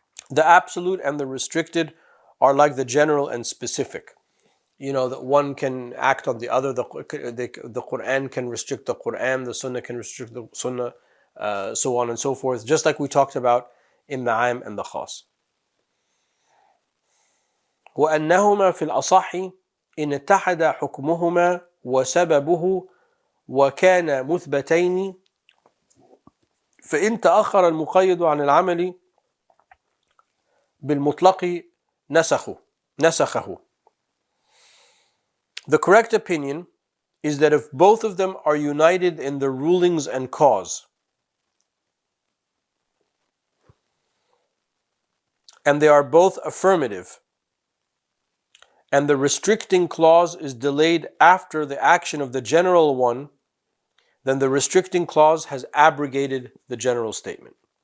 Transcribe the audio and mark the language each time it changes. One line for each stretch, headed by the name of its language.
English: The absolute and the restricted are like the general and specific. That one can act on the other. The Quran can restrict the Quran, the Sunnah can restrict the Sunnah, so on and so forth, just like we talked about in the Aam and the Khas.
Arabic: وأنهما في الأصح إن اتحد حكمهما وسببه وكان مثبتين فإن تأخر المقيد عن العمل بالمطلق نسخه.
English: The correct opinion is that if both of them are united in their rulings and cause, and they are both affirmative, and the restricting clause is delayed after the action of the general one, then the restricting clause has abrogated the general statement.